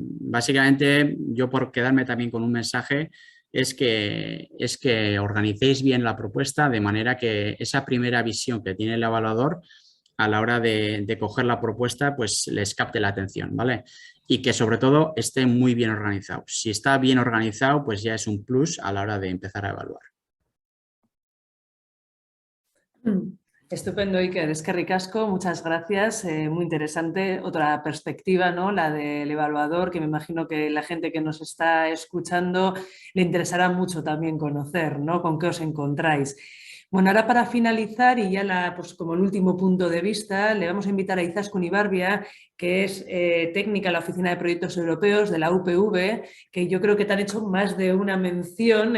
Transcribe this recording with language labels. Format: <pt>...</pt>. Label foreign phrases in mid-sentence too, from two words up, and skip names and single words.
<es>Básicamente, yo por quedarme también con un mensaje, es que organicéis bien la propuesta de manera que esa primera visión que tiene el evaluador a la hora de coger la propuesta, pues les capte la atención, ¿vale? Y que sobre todo esté muy bien organizado. Si está bien organizado, pues ya es un plus a la hora de empezar a evaluar. Estupendo, Iker.</es> <eu>Eskerrik asko,</eu> <es>muchas gracias. Muy interesante. Otra perspectiva, ¿no? La del evaluador, que me imagino que la gente que nos está escuchando le interesará mucho también conocer, ¿no? Con qué os encontráis. Bueno, ahora para finalizar y ya pues como el último punto de vista, le vamos a invitar a Izaskun Ibarbia, que es técnica en la Oficina de Proyectos Europeos de la UPV, que yo creo que te han hecho más de una mención.</es>